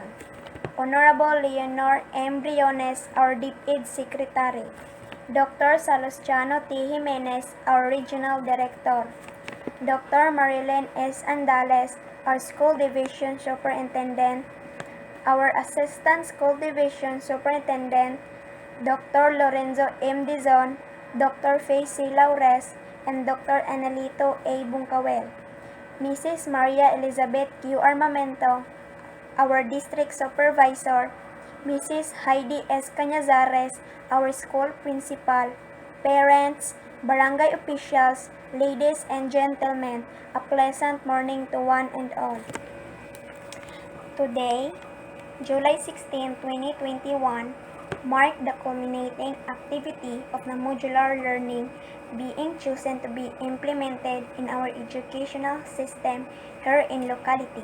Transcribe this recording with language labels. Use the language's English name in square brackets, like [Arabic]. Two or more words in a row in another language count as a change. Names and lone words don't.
[English] Honorable Leonor M. Briones, our DepEd Secretary. Dr. Salustiano T. Jimenez, our Regional Director. Dr. Marilyn S. Andales, our School Division Superintendent. Our Assistant School Division Superintendent, Dr. Lorenzo M. Dizon, Dr. Faye C. Laures, and Dr. Analito A. Bungkawel. Mrs. Maria Elizabeth Q. Armamento, our District Supervisor, Mrs. Heidi S. Cañazares, our School Principal, parents, barangay officials, ladies and gentlemen, a pleasant morning to one and all. Today, July 16, 2021, marked the culminating activity of the modular learning being chosen to be implemented in our educational system here in locality.